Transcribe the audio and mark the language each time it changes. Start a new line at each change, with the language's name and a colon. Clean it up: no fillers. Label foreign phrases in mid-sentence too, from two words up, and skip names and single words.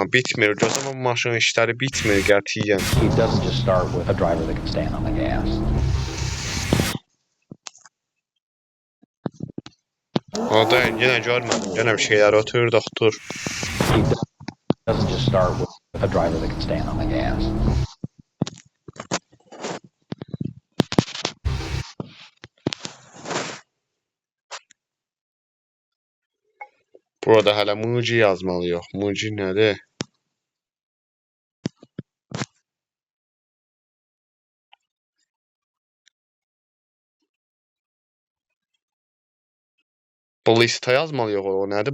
Azerbaijani: Bitmir. Gözüm bu maşının işləri bitmir qətiyyən.
English: It doesn't just start with a driver that can stand on the gas.
Azerbaijani: Orada yenə görmədim. Yenə bir şeylər ötür, doktor.
English: It doesn't just start with a driver that can stand on the gas.
Azerbaijani: Burada hələ Muji yazmalıyıq. Muji nədir? Blista yazmalıyıq o nədir?